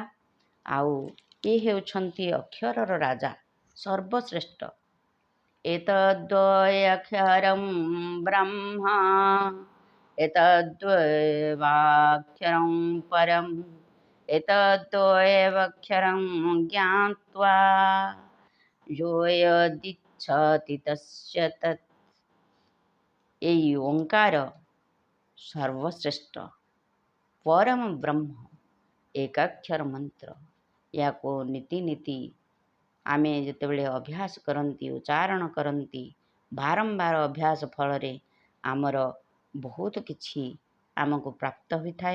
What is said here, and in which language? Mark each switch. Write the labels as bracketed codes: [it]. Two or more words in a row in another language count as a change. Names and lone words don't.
[or] ଆଉ ଏ ହେଉଛନ୍ତି ଅକ୍ଷରର ରାଜା, ସର୍ବଶ୍ରେଷ୍ଠ। [sa] ଏତଦ୍ଦ୍ୱୟକ୍ଷରଂ ବ୍ରହ୍ମ ଏତଦ୍ଦ୍ୱୟମକ୍ଷରଂ ପରମ୍ ଏତଦ୍ଦ୍ୱୟମକ୍ଷରଂ ଜ୍ଞାତ୍ୱା यो यदिच्छति तस्य तत्। [or] এই ଓଙ୍କାର ସର୍ବଶ୍ରେଷ୍ଠ ପରମ ବ୍ରହ୍ମ ଏକାକ୍ଷର ମନ୍ତ୍ର। ଏହାକୁ ନୀତି ନୀତି ଆମେ ଯେତେବେଳେ ଅଭ୍ୟାସ କରନ୍ତି, ଉଚ୍ଚାରଣ କରନ୍ତି, ବାରମ୍ବାର ଅଭ୍ୟାସ ଫଳରେ ଆମର ବହୁତ କିଛି ଆମକୁ ପ୍ରାପ୍ତ ହୋଇଥାଏ।